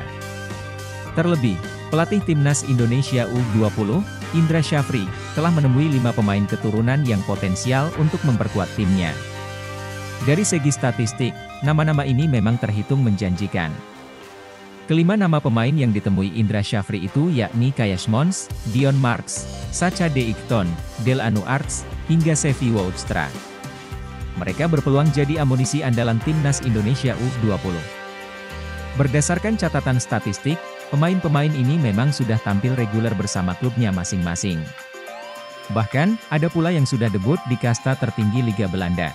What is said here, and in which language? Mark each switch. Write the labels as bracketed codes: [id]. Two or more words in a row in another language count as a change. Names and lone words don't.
[id] Terlebih, pelatih timnas Indonesia U20, Indra Syafri, telah menemui 5 pemain keturunan yang potensial untuk memperkuat timnya. Dari segi statistik, nama-nama ini memang terhitung menjanjikan. Kelima nama pemain yang ditemui Indra Syafri itu yakni Kayash Mons, Dion Marks, Sacha De Ikton, Deleanu Arts, hingga Sevi Woudstra. Mereka berpeluang jadi amunisi andalan timnas Indonesia U20. Berdasarkan catatan statistik, pemain-pemain ini memang sudah tampil reguler bersama klubnya masing-masing. Bahkan, ada pula yang sudah debut di kasta tertinggi Liga Belanda.